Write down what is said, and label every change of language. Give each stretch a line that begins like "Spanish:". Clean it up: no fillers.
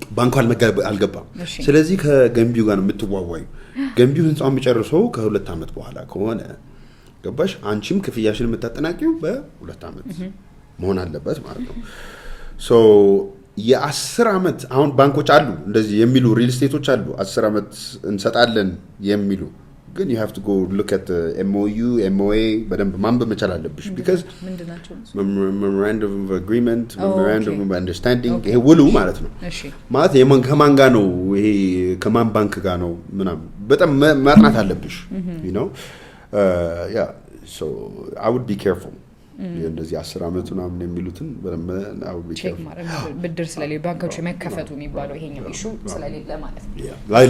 Amharic: ባንኩ አልገባም ስለዚህ ከገንቢው ጋር የምትዋዋዩ ገንቢው ህንጻውን የሚጨርሰው ከ2 አመት በኋላ ከሆነ ገባሽ አንቺም ክፍያሽን የምታጠናቂው በ2 አመት መሆን አለበት ማለት ነው የ10 አመት አሁን ባንኮች አሉ እንደዚህ የሚሉ ሪል ስቴቶች አሉ 10 አመት እንሰጣለን የሚሉ ግን
English: you have to go look at the MOU MOA
Amharic: በደንብ ማንበብ መቻል አለብሽ because ምንድናቸው
English: memorandum of agreement memorandum of understanding
Amharic: ይሄ ውሉ ማለት ነው እሺ ማለት ከማን ጋር ነው ይሄ ከማን ባንክ ጋር ነው ምናምን በጣም ማጥናት አለብሽ
English: you know yeah so I would be careful
Amharic: እንደዚህ 10 አመት ምናምን የሚሉትን በደንብ
English: I would be careful
Amharic: ብድር ስለሌለ ባንኮች መከፈቱ የሚባለው ይሄኛው ኢሹ ስለሌለ ማለት ነው